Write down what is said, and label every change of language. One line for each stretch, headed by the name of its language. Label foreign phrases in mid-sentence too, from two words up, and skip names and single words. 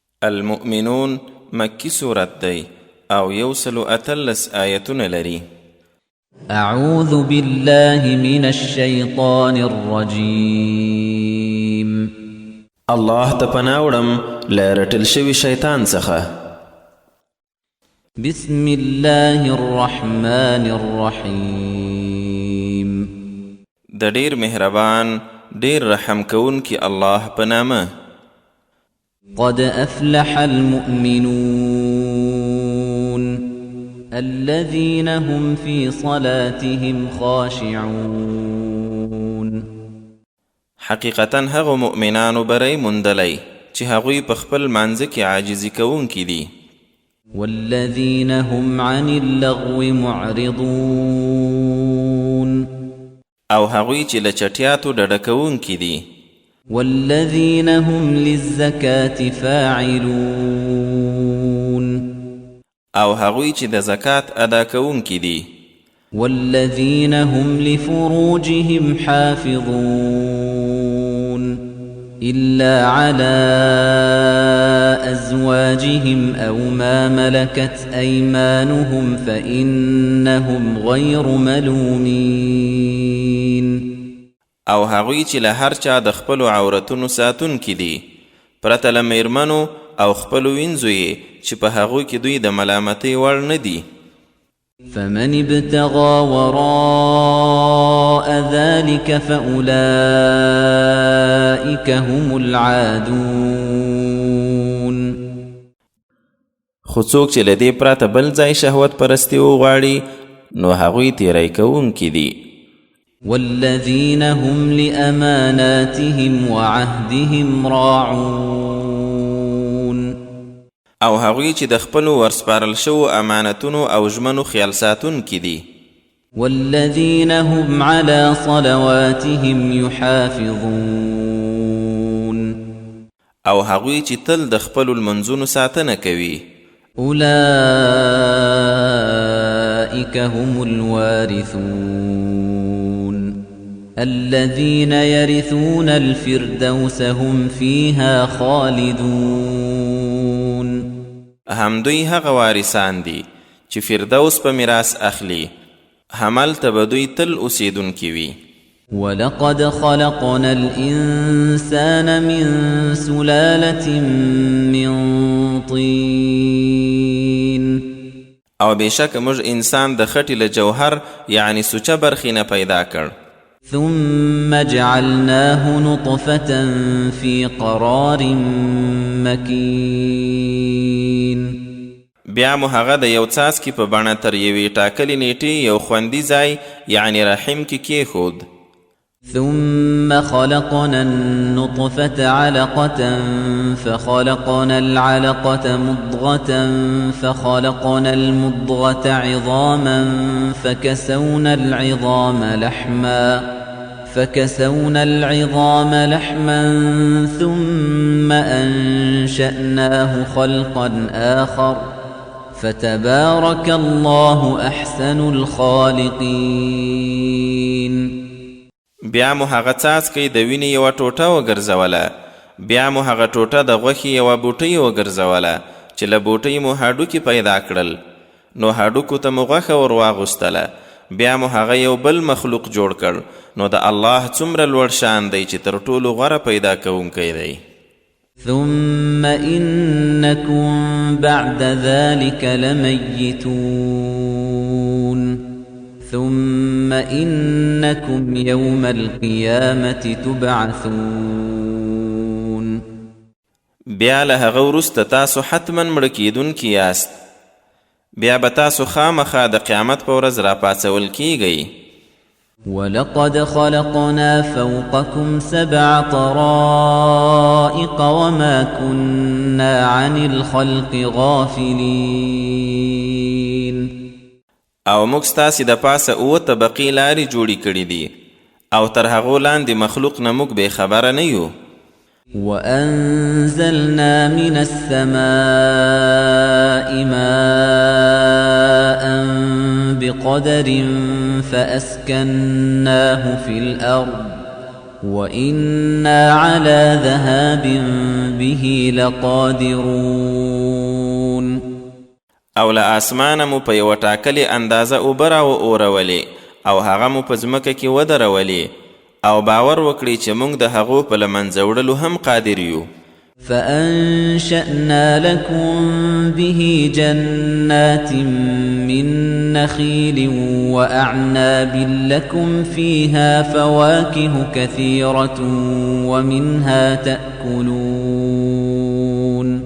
Pashto: المؤمنون مکی صورت دی او 113 آیتونه لري.
Arabic: أعوذ بالله من الشيطان الرجيم.
Pashto: الله ته پناه وړم له رټل شوي شیطان څخه.
Arabic: بسم الله الرحمن الرحيم.
Pashto: د ډیر مهربان ډیر رحم کوونکی الله په نامه.
Arabic: قد أفلح المؤمنون الذين هم في صلاتهم خاشعون.
Pashto: حقیقتا هغه مؤمنانو بری مندلی چې هغوی په خپل منځ کې عاجزي کوونکي دي.
Arabic: والذين هم عن اللغو معرضون.
Pashto: او هغوی چې له چټیاتو ډډه کوونکي دي.
Arabic: والذين هم للزكاة فاعلون.
Pashto: او هغوی چې د زکات ادا کوونکي دي.
Arabic: والذين هم لفروجهم حافظون إلا على أزواجهم أو ما ملكت أيمانهم فإنهم غير ملومين.
Pashto: او هغوی چې له هر چا د خپلو عورتونو ساتونکي دي پرته له میرمنو او خپلو وینځو یې چې په هغوی کې دوی د ملامتۍ وړ نه دي.
Arabic: فمن ابتغى وراء ذلك فأولئك هم العادون.
Pashto: خو څوک چې له دې پرته بل ځای شهوت پرستي وغواړي نو هغوی تیری کوونکي دي.
Arabic: والذين هم لأماناتهم وعهدهم راعون.
Pashto: او هغوی چې د خپلو ورسپارل شوو امانتونو او ژمنو خیال ساتونکي دي.
Arabic: والذين هم على صلواتهم يحافظون.
Pashto: او هغوی چې تل د خپلو لمنځونو ساتنه کوي.
Arabic: أولئك هم الوارثون الذين يرثون الفردوس هم فيها خالدون.
Pashto: همدوی هغه وارثان دي چې فردوس په میراث اخلي، همالته به دوی تل اوسیدونکي وي.
Arabic: ولقد خلقنا الإنسان من سلالة من طين.
Pashto: او بشک موږ انسان د خټې له جوهر یعنی سوچه برخې نه پیدا کړ.
Arabic: ثم جعلناه نطفة في قرار مكين.
Pashto: بیا مو هغه د یو څاڅکي په بڼه تر یوې ټاکلې نیټې یو خوندي ځای یعنی رحم کې کېښود.
Arabic: ثم خلقنا النطفة علقة فخلقنا العلقة مضغة فخلقنا المضغة عظاما فكسونا العظام لحما ثم أنشأناه خلقا آخر فتبارك الله أحسن الخالقين.
Pashto: بیا مو هغه څاڅکی د وینې یوه ټوټه وګرځوله، بیا مو هغه ټوټه د غوښې یوه بوټۍ وګرځوله چې له بوټۍ مو هډوکي پیدا کړل، نو هډوکو ته مو غوښه ور واغوستله، بیا مو هغه یو بل مخلوق جوړ کړ. نو د الله څومره لوړ شان دی چې تر ټولو غوره پیدا کوونکی دی.
Arabic: ثم إنكم بعد ذلك لميتون ثم إنكم يوم القيامة تبعثون.
Pashto: بیا له هغه وروسته تاسو حتما مړه کیدونکي یاست، بیا به تاسو خامخا د قیامت په ورځ راپاڅول کیږئ.
Arabic: ولقد خلقنا فوقكم 7 طرائق وما كنا عن الخلق غافلين.
Pashto: او موږ ستاسې د پاسه 7 طبقې لارې جوړې کړې دي او تر هغو لاندې مخلوق نه موږ بې خبره نه یو.
Arabic: وأنزلنا من السماء ماء بقدر فأسكناه في الأرض وإنا على ذهاب به لقادرون
Pashto: او له اسمانه مو په یوه ټاکلې اندازه اوبه راواورولې او هغه مو په ځمکه کې ودرولې او باور وکړي چې موږ د هغو په له منځه وړلو هم قادر یو.
Arabic: فأنشأنا لكم به جنات من نخيل وأعناب لكم فيها فواكه كثيرة ومنها تأكلون.